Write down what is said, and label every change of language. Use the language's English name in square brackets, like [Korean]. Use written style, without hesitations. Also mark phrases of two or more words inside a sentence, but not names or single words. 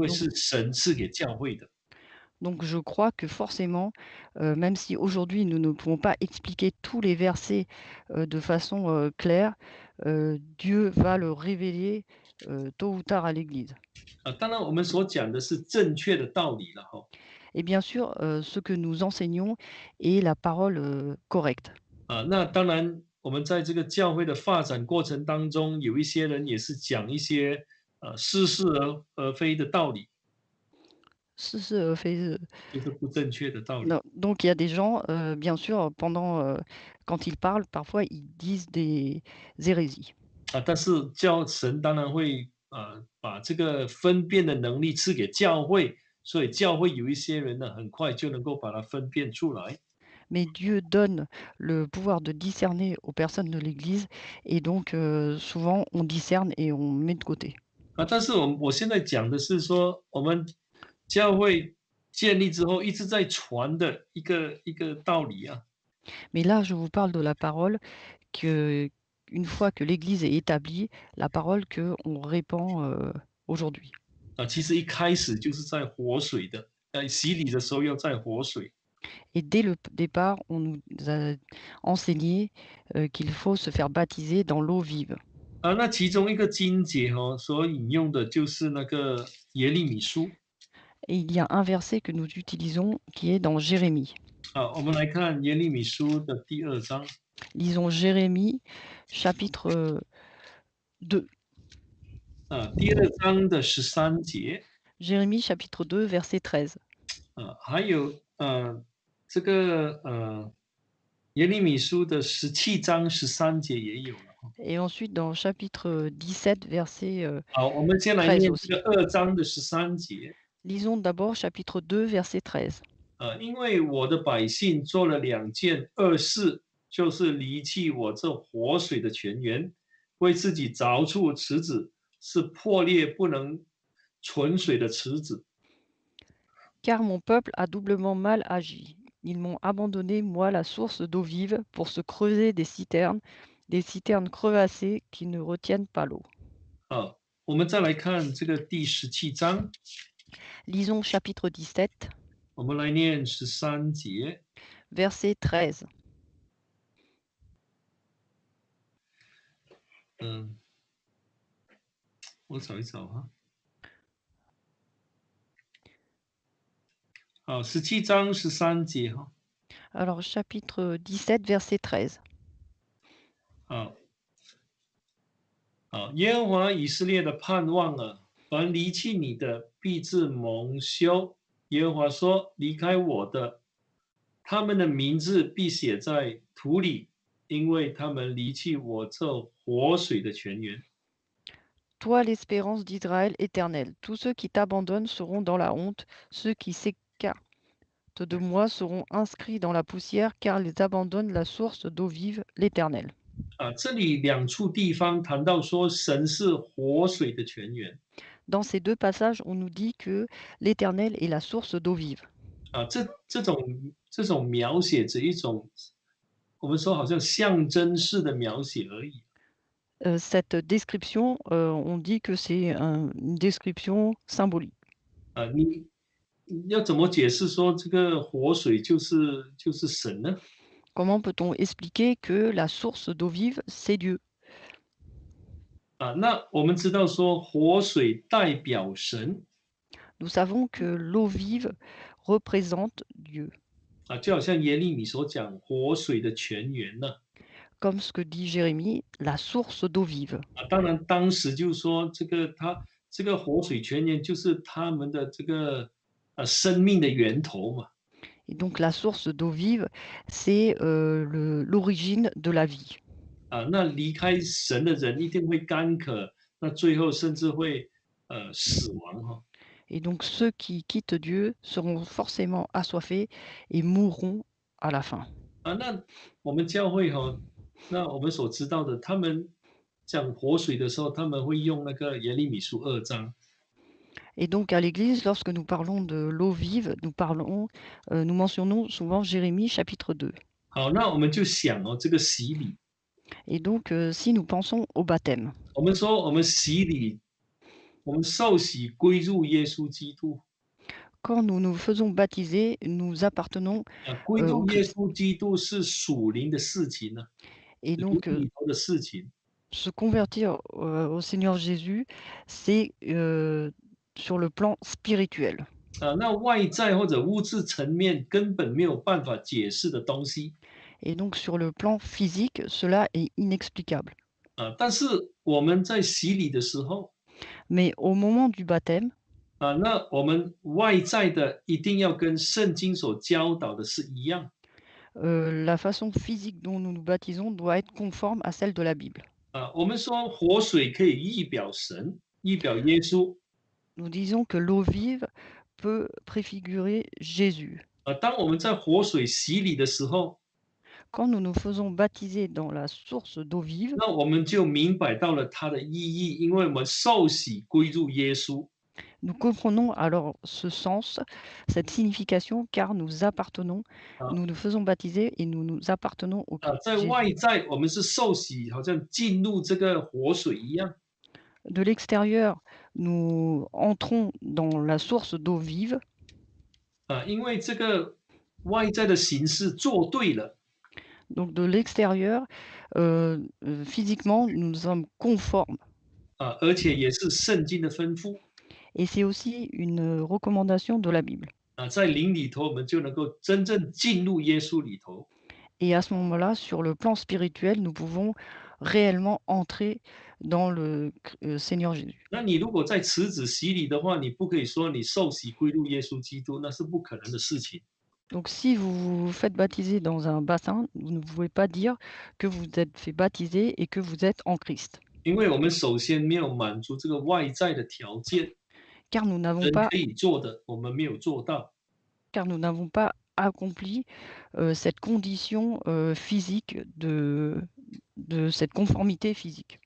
[French] Donc, [Chinese] 是神赐给教会的。 [French] donc je crois que forcément, même si aujourd'hui nous ne pouvons pas expliquer tous les versets de façon claire, Dieu va le révéler tôt ou tard à l'Église. [Chinese] 当然我们所讲的是正确的道理了 [French] Et bien sûr, ce que nous enseignons est la parole correcte. [Chinese] 那当然我们在这个教会的发展过程当中，有一些人也是讲一些似是而非的道理，就是不正确的道理。 [French] Non, donc il y a des gens, bien sûr, quand ils parlent, parfois ils disent des hérésies. [Chinese] 但是神当然会把这个分辨的能力赐给教会， 所以教会有一些人呢，很快就能够把它分辨出来。 [French] Mais Dieu donne le pouvoir de discerner aux personnes de l'Église et donc souvent on discerne et on met de côté. [Chinese] 但是我现在讲的是说，我们教会建立之后一直在传的一个道理啊。 [French] Mais là, je vous parle de la parole que une fois que l'Église est établie, la parole qu'on répand aujourd'hui. [Chinese] 其实一开始就是在活水的，洗礼的时候要在活水。 [French] Et dès le départ, on nous a enseigné qu'il faut se faire baptiser dans l'eau vive. [Chinese] 那其中一个经节所引用的就是那个耶利米书。 [French] Et il y a un verset que nous utilisons qui est dans Jérémie. [Chinese] 我们来看耶利米书的第2章。 [French] Lisons Jérémie chapitre 2. [Chinese] 第2章的13节。 [French] Jérémie chapitre 2 verset 13. [Chinese] 还有这个耶利米书的17章13节也有了。 [French] Et ensuite dans chapitre 17 verset [Chinese] 好，我们先来 [French] 13 [Chinese] 念 [French] aussi. [Chinese] 这个2章的13节。 [French] Lisons d'abord chapitre 2 verset 13. [Chinese] 因为我的百姓做了2件恶事，就是离弃我这活水的泉源，为自己凿出池子，是破裂不能存水的池子。 [French] Car mon peuple a doublement mal agi. Ils m'ont abandonné, moi, la source d'eau vive, pour se creuser des citernes crevassées qui ne retiennent pas l'eau. [Chinese] 我们再来看这个第17章。 [French] Lisons chapitre 17, [Chinese] 我们来念13节。 [French] verset 13. [Chinese] 我找一找哈。好，17章13节哈。 [French] Alors, chapitre 17, verset 13. [Chinese] 耶和华以色列的盼望啊，凡离弃你的，必致蒙羞。耶和华说：离开我的，他们的名字必写在土里，因为他们离弃我这活水的泉源。 [French] Toi, l'espérance d'Israël éternel, tous ceux qui t'abandonnent seront dans la honte, ceux qui s'écartent de moi seront inscrits dans la poussière, car ils abandonnent la source d'eau vive, l'Éternel. [Chinese] 这里2处地方谈到说神是活水的泉源。 [French] Dans ces deux passages, on nous dit que l'Éternel est la source d'eau vive. [Chinese] 这种描写只一种，我们说好像象征式的描写而已。 [French] Cette description, on dit que c'est une description symbolique. [Chinese] 你要怎么解释说这个活水就是神呢？ [French] Comment peut-on expliquer que la source d'eau vive, c'est Dieu? [Chinese] 那我们知道说活水代表神。 [French] Nous savons que l'eau vive représente Dieu. [Chinese] 就好像耶利米所讲活水的泉源呢。 [French] Comme ce que dit Jérémie, la source d'eau vive. [Chinese] 当然当时就是说这个活水泉源就是他们的这个生命的源头嘛。 [French] Et donc la source d'eau vive, c'est l'origine de la vie. [Chinese] 那离开神的人一定会干渴，那最后甚至会死亡哈。 [French] Et donc ceux qui quittent Dieu seront forcément assoiffés et mourront à la fin. [Chinese] 那我们教会那我们所知道的，他们讲活水的时候，他们会用那个耶利米书2章。 [French] Et donc à l'Église, lorsque nous parlons de l'eau vive, nous mentionnons souvent Jérémie chapitre 2. [Chinese] 好，那我们就想这个洗礼。 [French] Et donc si nous pensons au baptême, [Chinese] 我们说我们洗礼，我们受洗归入耶稣基督。 [French] quand nous nous faisons baptiser, nous appartenons [Chinese] 归入 [French] au [Chinese] 耶 [French] Christ. [Chinese] 稣基督是属灵的事情呢， [French] Et [Chinese] 灵 [French] donc [Chinese] 里头的事情。 [French] se convertir au Seigneur Jésus, c'est sur le plan spirituel. [Chinese] 那外在或者物质层面根本没有办法解释的东西。 [French] Et donc sur le plan physique, cela est inexplicable. [Chinese] 但是我们在洗礼的时候， [French] Mais au moment du baptême, [Chinese] 那我们外在的一定要跟圣经所教导的是一样。 [French] la façon physique dont nous nous baptisons doit être conforme à celle de la Bible. [Chinese] 我们说活水可以预表神，预表耶稣。 [French] Nous disons que l'eau vive peut préfigurer Jésus. [Chinese] 当我们在活水洗礼的时候， [French] Quand nous nous faisons baptiser dans la source d'eau vive, [Chinese] 那我们就明白到了它的意义，因为我们受洗归入耶稣。 [French] nous comprenons alors ce sens, cette signification, car nous appartenons, 啊 nous nous faisons baptiser et nous nous appartenons au Christ [Chinese] 在 [French] Jésus. [Chinese] 外在我们是受洗，好像进入这个活水一样。 [French] De l'extérieur, nous entrons dans la source d'eau vive, [Chinese] 因为这个外在的形式做对了， [French] donc de l'extérieur, physiquement, nous sommes conformes. [Chinese] 而且也是圣经的吩咐。 [French] Et c'est aussi une recommandation de la Bible. [Chinese] 在灵里头，我们就能够真正进入耶稣里头。 [French] Et à ce moment-là, sur le plan spirituel, nous pouvons réellement entrer dans le Seigneur Jésus. [Chinese] 那你如果在池子洗礼的话，你不可以说你受洗归入耶稣基督，那是不可能的事情。 [French] Donc si vous vous faites baptiser dans un bassin, vous ne pouvez pas dire que vous êtes fait baptiser et que vous êtes en Christ. [Chinese] 因为我们首先没有满足这个外在的条件， [French] Car nous n'avons [Chinese] 人 [French] pas, [Chinese] 可以做的，我们没有做到。 [French] car nous n'avons pas accompli cette condition physique de cette conformité physique.